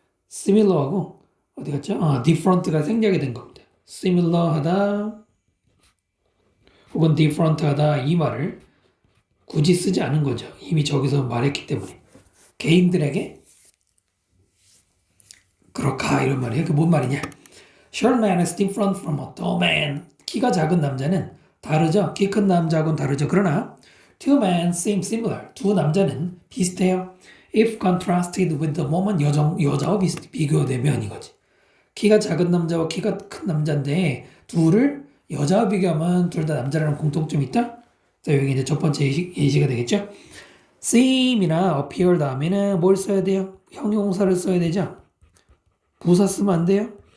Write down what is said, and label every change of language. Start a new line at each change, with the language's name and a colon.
Korean: similar하고 어디 갔죠? different가 생략이 된 겁니다. similar하다 혹은 different하다 이 말을 굳이 쓰지 않은 거죠. 이미 저기서 말했기 때문에 개인들에게 그렇다 이런 말이에요. 그 뭔 말이냐?
English: Short man is different from a tall man.
Korean: 키가 작은 남자는 다르죠. 키 큰 남자하고는 다르죠. 그러나
English: two men seem similar.
Korean: 두 남자는 비슷해요.
English: If contrasted with the woman
Korean: 여자와 비교되면 이거지. 키가 작은 남자와 키가 큰 남자인데 둘을 여자와 비교하면 둘 다 남자라는 공통점이 있다? 자, 여기 이제 첫 번째 예시가 되겠죠? seem이나 appear 다음에는 뭘 써야 돼요? 형용사를 써야 되죠? 부사 쓰면 안 돼요?